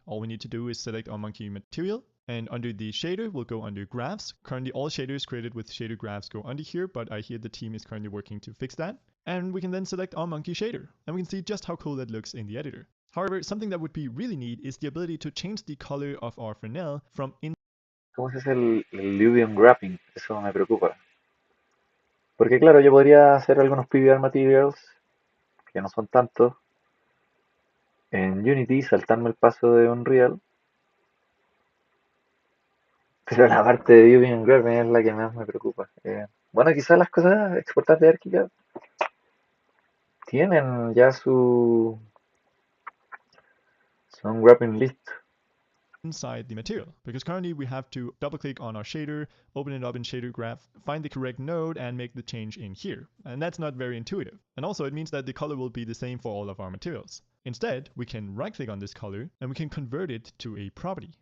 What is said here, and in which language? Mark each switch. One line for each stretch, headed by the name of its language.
English: All we need to do is select our monkey material. And under the shader, we'll go under graphs. Currently, all shaders created with shader graphs go under here, but I hear the team is currently working to fix that. And we can then select our monkey shader, and we can see just how cool that looks in the editor. However, something that would be really neat is the ability to change the color of our Fresnel from in.
Spanish: ¿Cómo se hace el Luvium Wrapping? Eso me preocupa. Porque claro, yo podría hacer algunos PBR materials, que no son tantos, en Unity, saltarme el paso de Unreal. Pero la parte de Luvium Wrapping es la que más me preocupa. Bueno, quizás las cosas exportadas de Archicad tienen ya su wrapping list.
English: Inside the material, because currently we have to double click on our shader, open it up in shader graph, find the correct node, and make the change in here. And that's not very intuitive. And also it means that the color will be the same for all of our materials. Instead, we can right click on this color and we can convert it to a property.